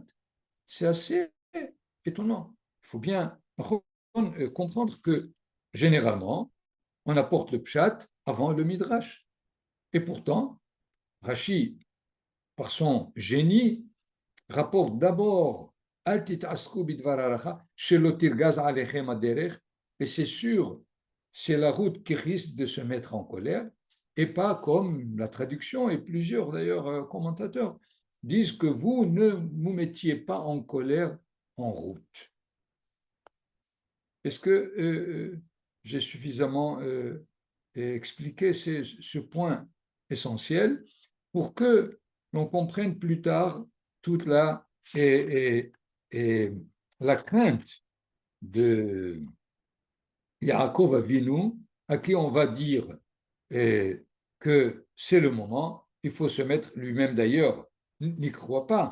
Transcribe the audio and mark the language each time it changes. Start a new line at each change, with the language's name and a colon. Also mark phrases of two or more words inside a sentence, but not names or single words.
French: C'est assez étonnant. Il faut bien comprendre que généralement, on apporte le Pshat avant le Midrash. Et pourtant, Rashi, par son génie, rapporte d'abord
Hebrew: אל תתעסקו בדבר הלכה שלא תרגז עליכם הדרך,
French: et c'est sûr, c'est la route qui risque de se mettre en colère, et pas comme la traduction, et plusieurs d'ailleurs commentateurs disent que vous ne vous mettiez pas en colère en route. Est-ce que j'ai suffisamment expliqué ce point essentiel pour que l'on comprenne plus tard toute et, et la crainte de Yaakov Avinu, à qui on va dire que c'est le moment, il faut se mettre lui-même d'ailleurs, n'y croit pas.